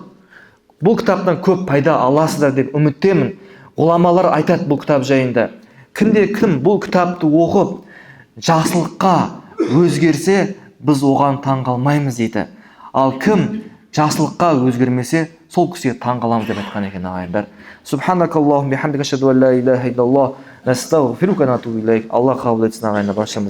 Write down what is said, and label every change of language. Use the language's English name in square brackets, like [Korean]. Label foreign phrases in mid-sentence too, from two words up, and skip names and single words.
[Kazakh] Бұл кітаптан көп пайда аласыздар деп үміттемін. Ғұламалар айтады бұл кітап жайында. Кім бұл кітапты оқып жақсылыққа өзгерсе, біз оған таңғалмаймыз дейді. Ал кім жақсылыққа өзгермесе, сол кісіге таңғаламыз деп айтқан екен ағайындар. [Arabic] سبحانك اللهم بحمدك أشهد أن لا إله إلا الله نستغفرك ونتوب إليك. [Kazakh] Алла қабыл етсін ағайындар баршамыз.